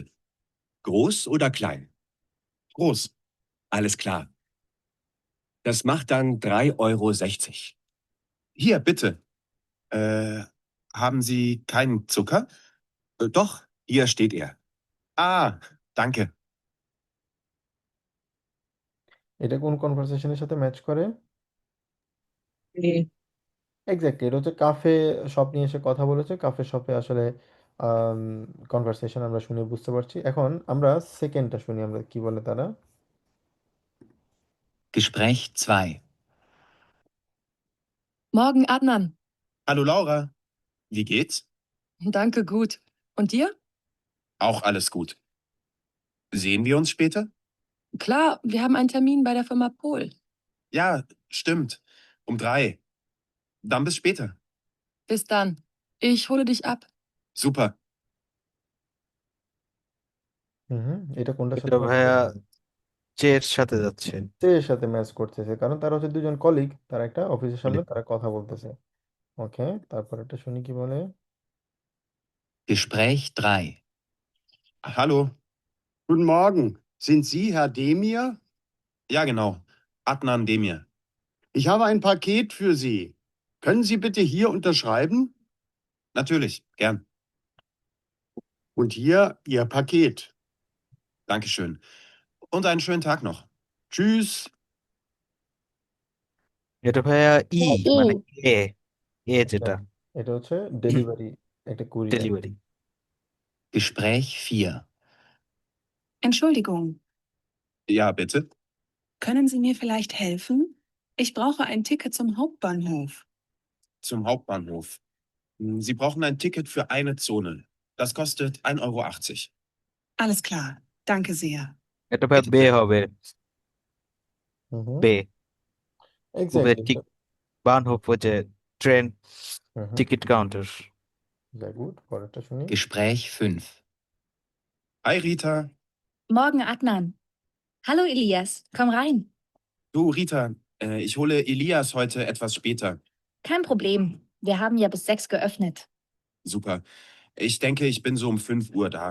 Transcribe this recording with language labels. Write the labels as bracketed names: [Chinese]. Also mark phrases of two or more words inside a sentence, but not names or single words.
[German] Groß oder klein? Groß. Alles klar. Das macht dann 3,60 € Hier, bitte. Äh, haben Sie keinen Zucker? Doch, hier steht er. Ah, danke. [Bangla] এটা কোন কনভারসেশনের সাথে ম্যাচ করে? এক্স্যাক্টলি, এটা হচ্ছে [English] cafe shop [Bangla] নিয়ে এসে কথা বলেছে। [English] cafe shope [Bangla] আসলে কনভারসেশন আমরা শুনে বুঝতে পারছি। এখন আমরা সেকেন্ডটা শুনি, আমরা কি বলে তারা। [German] Gespräch 2. Morgen, Adnan. Hallo Laura. Wie geht's? Danke, gut. Und dir? Auch alles gut. Sehen wir uns später? Klar, wir haben einen Termin bei der Firma Pol. Ja, stimmt. Um 3. Dann bis später. Bis dann. Ich hole dich ab. Super. [Bangla] এটা কোনটার এটা সাথে ম্যাচ ভাইয়া করছে? চের সাথে যাচ্ছে। এর সাথে ম্যাচ করতেছে, কারণ তারা হচ্ছে দুজন কলিগ, তারা একটা অফিসের সামনে তারা কথা বলতেছে। ওকে, তারপর একটা শুনি কি বলে। [German] Gespräch 3. Hallo. Guten Morgen. Sind Sie Herr Demir? Ja, genau. Adnan Demir. Ich habe ein Paket für Sie. Können Sie bitte hier unterschreiben? Natürlich, gern. Und hier Ihr Paket. Dankeschön. Und einen schönen Tag noch. Tschüss. [Bangla] এটা ভাইয়া মানে এ যেটা এটা হচ্ছে ডেলিভারি, একটা কুরিয়ার। ডেলিভারি। [German] Gespräch 4. Entschuldigung, Ja, bitte. können Sie mir vielleicht helfen? Ich brauche ein Ticket zum Hauptbahnhof. Zum Hauptbahnhof. Sie brauchen ein Ticket für eine Zone. Das kostet 1,80 €. Alles klar, danke sehr. [Bangla] এটা ভাইয়া বে হবে, বে এক্স্যাক্টলি। বানহোফ যে [English] train ticket counter. very good, [Bangla] পরেরটা শুনি। [German] Gespräch 5. Hi Rita. Morgen, Adnan. Hallo, Elias. Komm rein. Du Rita, ich hole Elias heute etwas später. Kein Problem. Wir haben ja bis 6 geöffnet. Super. Ich denke, ich bin so um 5 Uhr da.